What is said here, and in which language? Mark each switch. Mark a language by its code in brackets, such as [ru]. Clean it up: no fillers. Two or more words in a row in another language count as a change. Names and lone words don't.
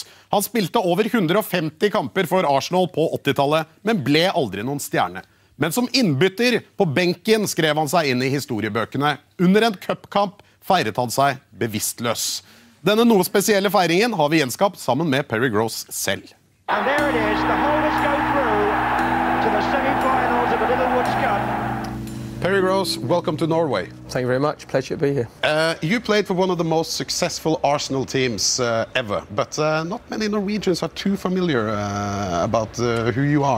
[no] Han spilte over 150 kamper for Arsenal på 80-tallet, men ble aldri noen stjerne. Men som innbytter på benken skrev han seg inn i historiebøkene. Under en cupkamp feiret han seg bevisstløs. Denne noe spesielle feiringen har vi gjenskapt sammen med Perry Gross selv. [en] And there it is, the holders go through to the semi-finals of the Littlewoods Cup. Perry Gross, welcome to Norway. Thank you very much. Pleasure to be here. You played for one of the most successful Arsenal teams ever, but not many Norwegians are too familiar about who you are.